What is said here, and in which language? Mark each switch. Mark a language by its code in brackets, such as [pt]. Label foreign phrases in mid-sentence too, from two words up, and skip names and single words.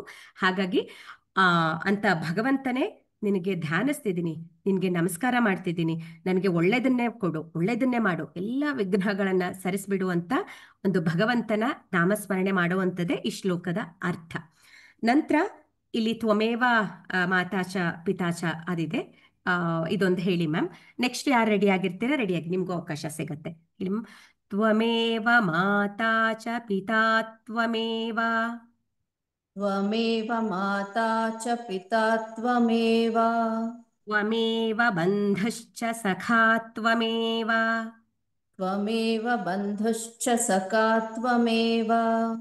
[kn] ಹಾಗಾಗಿ ಅಂತ ಭಗವಂತನೇ ನಿನಗೆ ಧ್ಯಾನಿಸ್ತಿದ್ದೀನಿ, ನಿನಗೆ ನಮಸ್ಕಾರ ಮಾಡ್ತಿದ್ದೀನಿ, ನನಗೆ ಒಳ್ಳೇದನ್ನೇ ಕೊಡು, ಒಳ್ಳೇದನ್ನೇ ಮಾಡು, ಎಲ್ಲ ವಿಘ್ನಗಳನ್ನ ಸರಿಸ್ಬಿಡು ಅಂತ ಒಂದು ಭಗವಂತನ ನಾಮಸ್ಮರಣೆ ಮಾಡುವಂಥದ್ದೇ ಈ ಶ್ಲೋಕದ ಅರ್ಥ. ನಂತರ ಇಲ್ಲಿ [sa] ತ್ವಮೇವ ಮಾತಾಚ ಪಿತಾಚ [kn] ಅದಿದೆ, ಇದೊಂದು ಹೇಳಿ ಮ್ಯಾಮ್. ನೆಕ್ಸ್ಟ್ ಯಾರು ರೆಡಿ ಆಗಿರ್ತೀರಾ ರೆಡಿಯಾಗಿ, ನಿಮ್ಗೂ ಅವಕಾಶ ಸಿಗತ್ತೆ. [sa] ತ್ವಮೇವ ಮಾತಾಚ ಪಿತಾ ತ್ವಮೇವ, त्वमेव माता च पिता त्वमेव, ತ್ವಮೇವ ಬಂಧುಶ್ಚ ಸಖಾ ತ್ವಮೇವ, त्वमेव बन्धुश्च सखा त्वमेव,